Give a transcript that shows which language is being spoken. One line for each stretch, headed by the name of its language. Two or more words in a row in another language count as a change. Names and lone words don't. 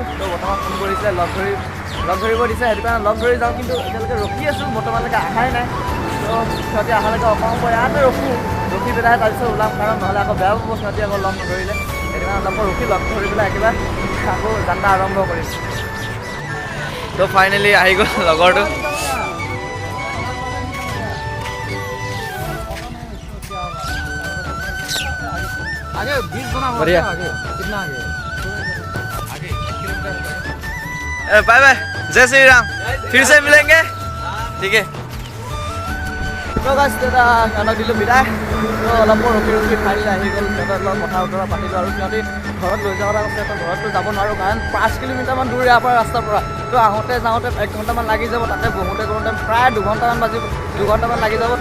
Assamese: তো বৰ্তমান ফোন কৰিছিলে, লগ ধৰিব দিছে, সেইটো কাৰণে লগ ধৰি যাওঁ, কিন্তু এতিয়ালৈকে ৰখি আছোঁ, বৰ্তমানলৈকে অহাই নাই। তো সিহঁতি অহালৈকে অকণমান ইয়াতে ৰখি পেলাই তাৰপিছত ওলাম, কাৰণ নহ'লে আকৌ বেয়াও পাব সিহঁতি আকৌ লগ নধৰিলে। সেইটো কাৰণে অলপ লগ ধৰি পেলাই একেবাৰে আকৌ যাত্ৰা আৰম্ভ কৰিম। তো ফাইনেলি আহি গ'ল লগৰটো।
Hindi: आगे 20 बना हुआ है, आगे कितना आगे बाय बाय, जय श्री राम, फिर से मिलेंगे, ठीक है।
Assamese: তো গাছ দাদা সিহঁতক দিলোঁ বিদায়। তো অলপ ৰখি ফাইনেলি আহি গ'ল। সিহঁতৰ লগত কথা বতৰা পাতিলোঁ আৰু সিহঁতি ঘৰত লৈ যোৱা কথা কৈছে। তো ঘৰততো যাব নোৱাৰোঁ, কাৰণ 5 কিলোমিটাৰমান দূৰ ইয়াৰ পৰা ৰাস্তাৰ পৰা। তো আহোঁতে যাওঁতে 1 ঘণ্টামান লাগি যাব, তাতে বহুতে প্ৰায় 2 ঘণ্টামান লাগি যাব।